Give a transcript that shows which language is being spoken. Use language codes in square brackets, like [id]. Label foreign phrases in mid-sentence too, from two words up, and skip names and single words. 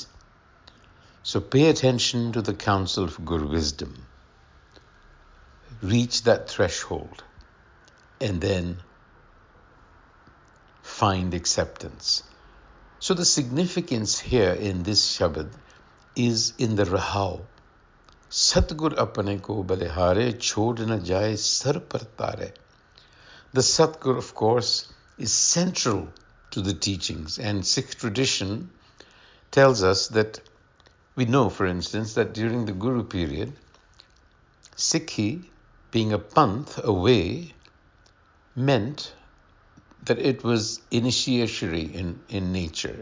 [en] So pay attention to the counsel of Guru wisdom. Reach that threshold and then find acceptance. So the significance here in this Shabad is in the Rahav. [pa] ਸਤਗੁਰ ਅਪਨੇ ਕੋ ਬਲਿਹਾਰੇ, ਛੋਡ ਨਾ ਜਾਏ ਸਰ ਪਰ ਤਾਰੇ. [en] The Satgur, of course, is central to the teachings, and Sikh tradition tells us that we know, for instance, that during the Guru period, Sikhi, being a panth, a way, meant that it was initiatory in nature.